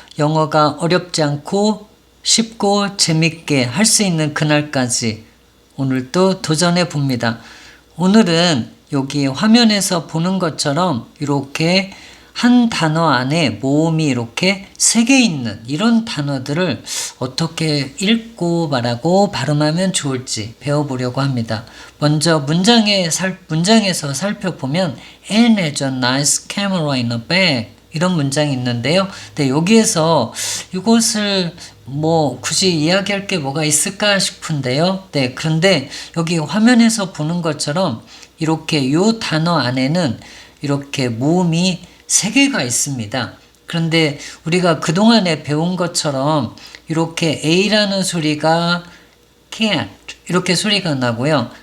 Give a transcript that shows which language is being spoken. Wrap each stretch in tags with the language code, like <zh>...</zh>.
<ko>영어가 어렵지 않고 쉽고 재밌게 할 수 있는 그날까지 오늘도 도전해 봅니다. 오늘은 여기 화면에서 보는 것처럼 이렇게 한 단어 안에 모음이 이렇게 3개 있는 이런 단어들을 어떻게 읽고 말하고 발음하면 좋을지 배워보려고 합니다. 먼저 문장에서 살펴보면</ko> <en>Anne has a nice camera in her bag</en> <ko>이런 문장이 있는데요. 네, 여기에서 이것을 굳이 이야기할 게 뭐가 있을까 싶은데요. 네, 그런데 여기 화면에서 보는 것처럼 이렇게 요 단어 안에는 이렇게 모음이 3개가 있습니다. 그런데 우리가 그동안에 배운 것처럼 이렇게 A라는 소리가 cat 이렇게 소리가 나고요.</ko>